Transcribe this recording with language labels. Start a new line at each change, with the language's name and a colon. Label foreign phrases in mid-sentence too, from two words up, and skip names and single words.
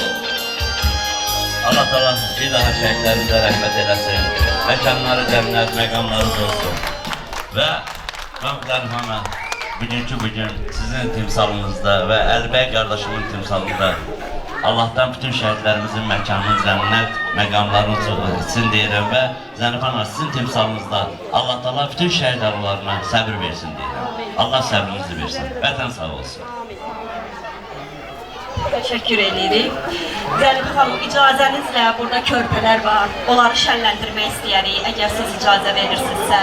Turkish: Allah Teala bir daha şehitlerimize rahmet eylesin. Mekanları cennet, mekanları olsun. Ve Rabbim hemen bugün sizin timsalınızda ve Əlibey kardeşimin timsalında Allah'tan bütün şehitlerimizin mekanını cennet, mekanlarını etsin
Azerbaijani: deyirəm və Zənifan sizin timsalınızda Allah Teala bütün şehit arılarına səbir versin deyirəm. Allah səbrinizi versin. Vətən sağ olsun. Təşəkkür edirik. Zənifə xanım, icazənizlə burada körpələr var. Onları şənləndirmək istəyərik, əgər siz icazə verirsinizsə.